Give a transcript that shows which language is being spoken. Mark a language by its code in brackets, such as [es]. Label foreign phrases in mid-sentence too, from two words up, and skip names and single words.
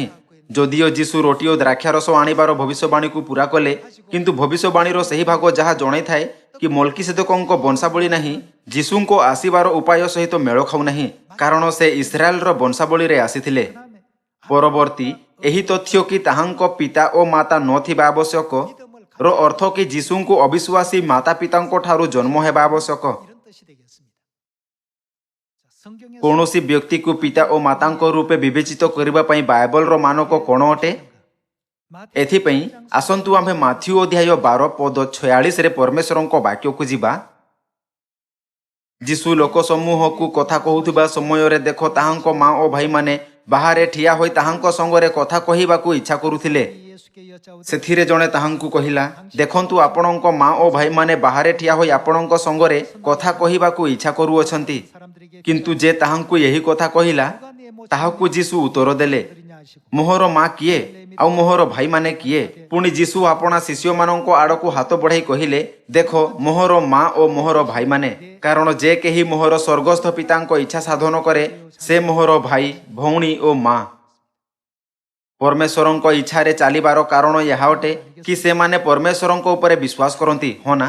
[or] ଯଦିଓ ଯୀଶୁ ରୋଟି ଓ ଦ୍ରାକ୍ଷାରସ ଆଣିବାର ଭବିଷ୍ୟବାଣୀକୁ ପୂରା କଲେ କିନ୍ତୁ ଭବିଷ୍ୟବାଣୀର ସେହି ଭାଗ ଯାହା ଜଣାଇଥାଏ କି ମଲ୍କିସେଦକଙ୍କ ବଂଶାବଳୀ ନାହିଁ ଯୀଶୁଙ୍କ ଆସିବାର ଉପାୟ ସହିତ ମେଳ ଖାଉନାହିଁ କାରଣ ସେ ଇସ୍ରାଏଲର ବଂଶାବଳୀରେ ଆସିଥିଲେ। ପରବର୍ତ୍ତୀ ଏହି ତଥ୍ୟ କି ତାହାଙ୍କ ପିତା ଓ ମାତା ନଥିବା ଆବଶ୍ୟକ ର ଅର୍ଥ କି ଯୀଶୁଙ୍କୁ ଅବିଶ୍ୱାସୀ ମାତା ପିତାଙ୍କ ଠାରୁ ଜନ୍ମ ହେବା ଆବଶ୍ୟକ। [ko] 이런 뜻이 되겠습니다. 자, 성경에서 [or] କୌଣସି ବ୍ୟକ୍ତିକୁ ପିତା ଓ ମାତାଙ୍କ ରୂପେ ବିବେଚିତ କରିବା ପାଇଁ ବାଇବଲର ମାନକ କ'ଣ ଅଟେ? ଏଥିପାଇଁ ଆସନ୍ତୁ ଆମ୍ଭେ ମାଥ୍ୟୁ ଅଧ୍ୟାୟ 12 ପଦ 46ରେ ପରମେଶ୍ୱରଙ୍କ ବାକ୍ୟକୁ ଯିବା। ଯୀଶୁ ଲୋକ ସମୂହକୁ କଥା କହୁଥିବା ସମୟରେ ଦେଖ ତାହାଙ୍କ ମା ଓ ଭାଇମାନେ ବାହାରେ ଠିଆ ହୋଇ ତାହାଙ୍କ ସଙ୍ଗରେ କଥା କହିବାକୁ ଇଚ୍ଛା କରୁଥିଲେ। [ko] 예수께 여짜오되 [or] ସେଥିରେ ଜଣେ ତାହାଙ୍କୁ କହିଲା, ଦେଖନ୍ତୁ ଆପଣଙ୍କ ମା ଓ ଭାଇମାନେ ବାହାରେ ଠିଆ ହୋଇ ଆପଣଙ୍କ ସଙ୍ଗରେ କଥା କହିବାକୁ ଇଚ୍ଛା କରୁଅଛନ୍ତି। [ko] 사람들에게 [or] କିନ୍ତୁ ଯେ ତାହାଙ୍କୁ ଏହି କଥା କହିଲା ତାହାକୁ ଯୀଶୁ ଉତ୍ତର ଦେଲେ, [ko] 드리냐 하시고 [or] ମୋହର ମା କିଏ ଆଉ ମୋହର ଭାଇମାନେ କିଏ? ପୁଣି ଯୀଶୁ ଆପଣା ଶିଷ୍ୟମାନଙ୍କ ଆଡ଼କୁ ହାତ ବଢ଼ାଇ କହିଲେ, ଦେଖ ମୋହର ମା ଓ ମୋହର ଭାଇମାନେ। କାରଣ ଯେ କେହି ମୋହର ସ୍ୱର୍ଗସ୍ଥ ପିତାଙ୍କ ଇଚ୍ଛା ସାଧନ କରେ ସେ ମୋହର ଭାଇ ଭଉଣୀ ଓ ମା। ପରମେଶ୍ୱରଙ୍କ ଇଚ୍ଛାରେ ଚାଲିବାର କାରଣ ଏହା ଅଟେ କି ସେମାନେ ପରମେଶ୍ୱରଙ୍କ ଉପରେ ବିଶ୍ୱାସ କରନ୍ତି, ହଁ ନା?